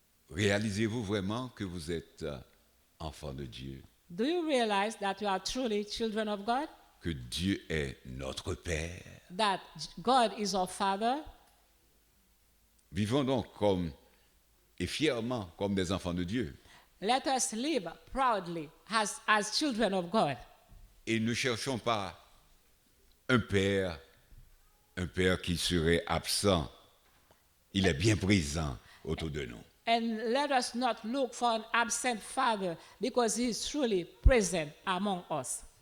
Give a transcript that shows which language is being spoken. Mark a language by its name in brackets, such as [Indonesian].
[French] Réalisez-vous vraiment que vous êtes enfant de Dieu, [English] Do you realize that you are truly children of God? [French] que Dieu est notre Père? [English] That God is our Father? [French] Vivons donc comme et fièrement comme des enfants de Dieu. [English] Let us live proudly as children of God. [French] Et ne cherchons pas un père qui serait absent. Il est bien présent autour de nous. [English] And let us not look for an absent father because he is truly present among us.